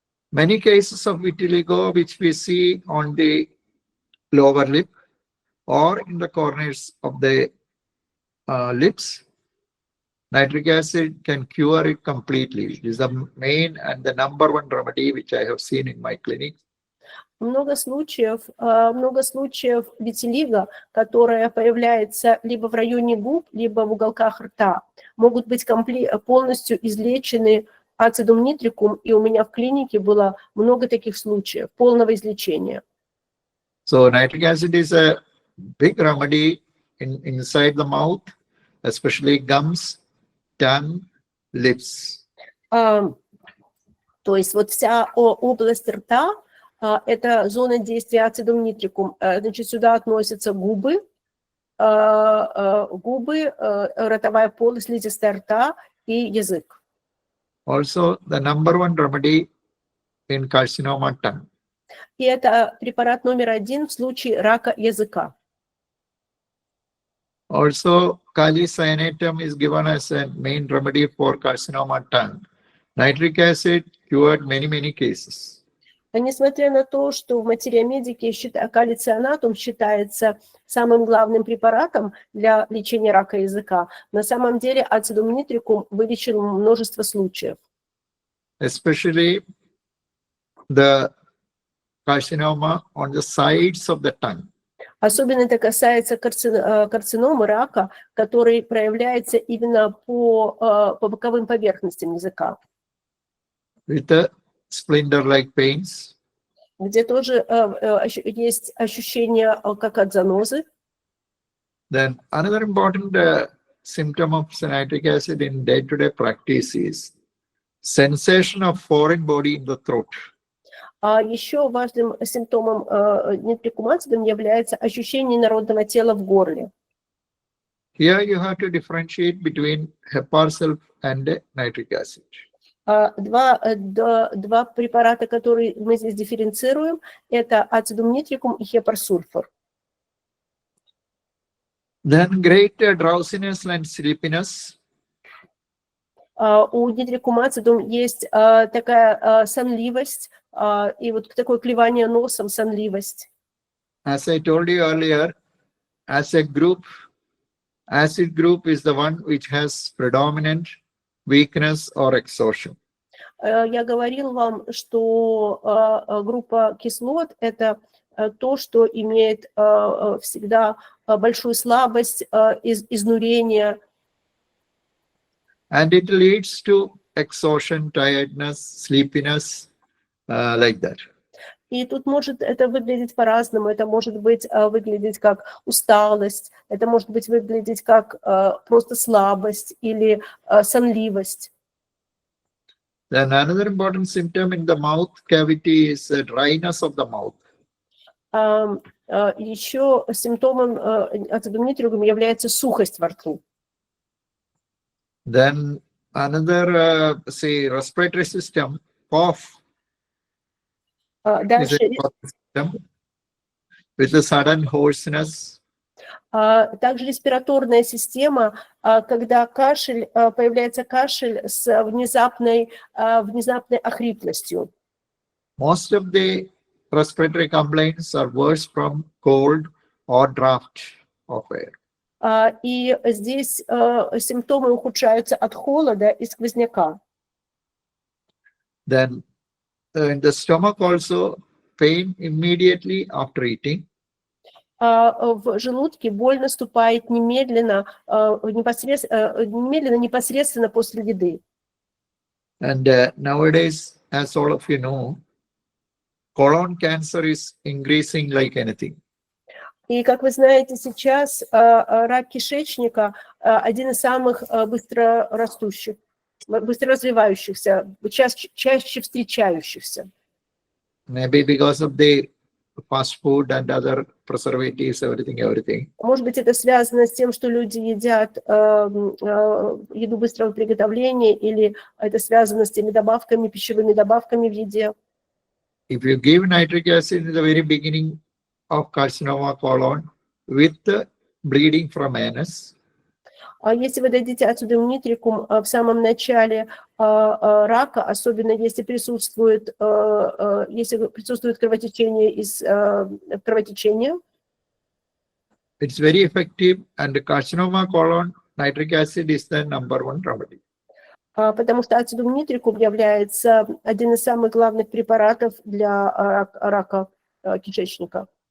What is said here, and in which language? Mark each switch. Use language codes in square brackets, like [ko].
[en] Many cases of vitiligo which we see on the lower lip or in the corners of the lips, nitric acid can cure it completely. It is the main and the number one remedy which I have seen in my clinic. [ru] Много случаев витилиго, которая появляется либо в районе губ, либо в уголках рта, могут быть полностью излечены ацидум нитрикум, и у меня в клинике было много таких случаев полного излечения. [en] So nitric acid is a big remedy inside the mouth, especially gums, tongue, lips. [ru] То есть вот вся область рта – это зона действия ацидум нитрикум. Значит, сюда относятся губы, ротовая полость, слизистая рта и язык. [en] also the #1 remedy in carcinoma tongue. [ru] И это препарат номер 1 в случае рака языка. [en] Also, kali cyanatum is given as a main remedy for carcinoma tongue. Nitric acid cured many cases. [ru] А несмотря на то, что в Материя Медике калий-цианатум считается самым главным препаратом для лечения рака языка, на самом деле ацидум нитрикум вылечил множество случаев. [en] Especially the carcinoma on the sides of the tongue. [ru] Особенно это касается карциномы, рака, который проявляется именно по боковым поверхностям языка. [en] With the splinter-like pains. [ru] Где тоже есть ощущение как от занозы. [en] Then another important symptom of nitric acid in day-to-day practice is sensation of foreign body in the throat. [ru] А еще важным симптомом нитрикум-ацидум является ощущение народного тела в горле. [en] Here you have to differentiate between heparsulf and nitric acid. [ru] Два препарата, которые мы здесь дифференцируем, это ацидум нитрикум и хепарсульфор. [en] Then great drowsiness and sleepiness. [ru] У нитрикум-ацидум есть такая сонливость и вот такое клевание носом, сонливость. [en] As I told you earlier, as a group, acid group is the one which has predominant weakness or exhaustion. [ru] Я говорил вам, что группа кислот – это то, что имеет всегда большую слабость, изнурение. [en] And it leads to exhaustion, tiredness, sleepiness, like that. [ru] И тут может это выглядеть по-разному. Это может быть выглядеть как усталость, это может быть выглядеть как просто слабость или сонливость. [en] Then another important symptom in the mouth cavity is dryness of the mouth. [ru] Еще симптомом ацидум нитрикум является сухость во рту. [en] Then another, say, respiratory system, cough. [ru] Дальше, [en] with a sudden hoarseness. [ru] также респираторная система, когда появляется кашель с внезапной охриплостью. [en] Most of the respiratory complaints are worse from cold or draft of air. [ru] И здесь симптомы ухудшаются от холода и сквозняка. [en] Then in the stomach also, pain immediately after eating. [ru] В желудке боль наступает немедленно после еды. [en] And nowadays, as all of you know, colon cancer is increasing like anything. [ru] И, как вы знаете, сейчас рак кишечника один из самых быстро развивающихся, чаще встречающихся. [en] Maybe because of the fast food and other preservatives, everything. [ru] Может быть, это связано с тем, что люди едят еду быстрого приготовления, или это связано с теми добавками, пищевыми добавками в еде. [en] If you give nitric acid in the very beginning of carcinoma colon with bleeding from anus, [ru] если вы дадите ацидум нитрикум в самом начале рака, особенно если присутствует кровотечение из кровотечения, [en] it's very effective, and the carcinoma colon nitric acid is the #1 remedy. [ru] Потому что ацидум нитрикум является один из самых главных препаратов для рака кишечника.